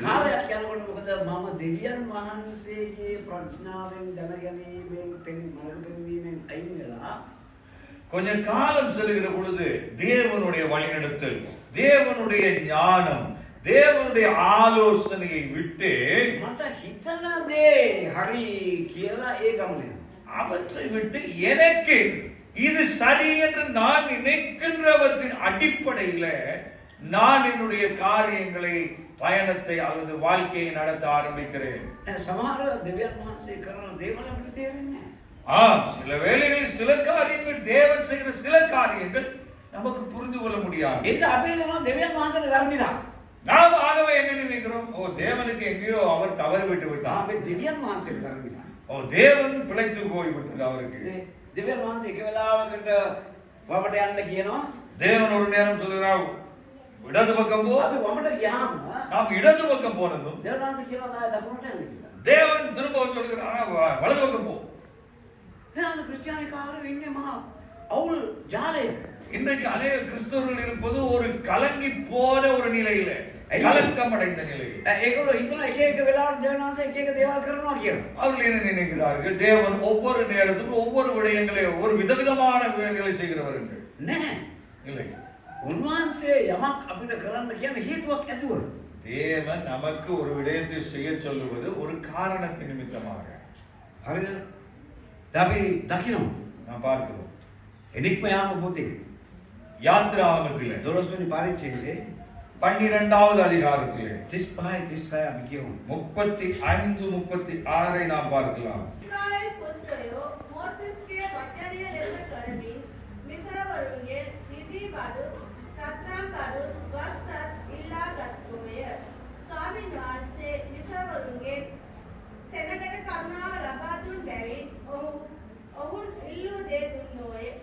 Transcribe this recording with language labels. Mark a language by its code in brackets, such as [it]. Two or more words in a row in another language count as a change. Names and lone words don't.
[si] කාලයක් යනකොට මොකද මම දෙවියන් වහන්සේගේ ප්‍රඥාවෙන් දැනගැනීමෙන් මනස පෙන්වීමෙන් අයින් වෙලා [ta] கொஞ்ச காலம் செல்கிற பொழுது தேவனுடைய வழிநடத்தல், தேவனுடைய ஞானம், தேவனுடைய ஆலோசனையை விட்டு [si] මට හිතන දේ හරි කියලා ඒ ගමනේ [ta] அவற்றை விட்டு எனக்கு இது சரி என்று நான் நினைக்கின்றவற்றின் அடிப்படையில நான் என்னுடைய காரியங்களை, பயணத்தை அல்லது வாழ்க்கையை நடத்த ஆரம்பிக்கிறேன். [si] සමහර දෙවියන් වහන්සේ කරන දේවල් අපිට තේරෙන්නේ [ta] சில வேளைகளில் சில காரியங்கள், தேவன் செய்கிற சில காரியங்கள் நமக்கு புரிந்து கொள்ள முடியாது. [si] නැහැ. ඒක අපේ දනවා දෙවියන් වහන්සේට වැරදිලා. [ta] நாம் ஆகவே என்ன நினைக்கிறோம்? ஓ, தேவனுக்கு எங்கேயோ அவர் தவறு விட்டு விட்டார். [si] අපේ දෙවියන් වහන්සේට වැරදිලා. [ta] ஓ, தேவன் பிழைத்து போய் விட்டது அவருக்கு. [si] දෙවියන් වහන්සේ එක වෙලාවකට වමට යන්න කියනවා. [ta] தேவன் ஒரு நேரம் சொல்கிறார், இடது பக்கம் போ. [si] අපි වමට ගියාම [ta] நாம் இடது பக்கம் போனதும் [si] දෙවියන් වහන්සේ කියනවා ආය දකුණට යන්න කියලා. [ta] தேவன் திரும்ப சொல்கிறார், வலது பக்கம் போ. [si] දැන් අද ක්‍රිස්තියානි කාරයෝ ඉන්නේ මහා අවුල් ජාලයක. [ta] இன்றைக்கு அநேக கிறிஸ்தவர்கள் இருப்பது ஒரு கலங்கி போன ஒரு நிலையில, கலக்கம் அடைந்த நிலையில். [si] ඒගොල්ලෝ හිතන එක එක වෙලාවට දෙවියන් වහන්සේ එක එක දේවල් කරනවා කියලා. [ta] அவர்கள் என்ன நினைக்கிறார்கள்? தேவன் ஒவ்வொரு நேரத்திலும் ஒவ்வொரு விடயங்களை, ஒவ்வொரு விதவிதமான விடயங்களை செய்கிறவர் என்று. [si] නැහැ. [ta] இல்லை, [si] උන්වහන්සේ යමක් අපිට කරන්න කියන්නේ හේතුවක් ඇතුව. [ta] தேவன் நமக்கு ஒரு விடயத்தை செய்ய சொல்லுவது ஒரு காரணத்தின் நிமித்தமாக. [si] හරිද? අපි දකිනවා. [ta] நாம் பார்க்கிறோம். [si] එනික්ම යාම පොතේ [ta] யாத்ராகமத்திலே [si] 12 වෙනි පරිච්ඡේදයේ [ta] 12வது அதிகாரத்திலே [si] 35 අපි කියමු. [ta] 35 36 நாம் பார்க்கலாம். [si] ඉස්රායෙල් පුත්‍රයෝ මෝසෙස්ගේ වචනය ලෙස කරමින් මිසවරුන්ගේ නිදි බඩු, රත්නම් බඩු, වස්ත්‍රත් ඉල්ලා ගත්තෝය. ස්වාමීන් වහන්සේ මිසවරුන්ගේ සෙනගට කරුණාව ලබා දුන් බැවින් ඔවුන් ඉල්ලූ දේ දුන්නෝය.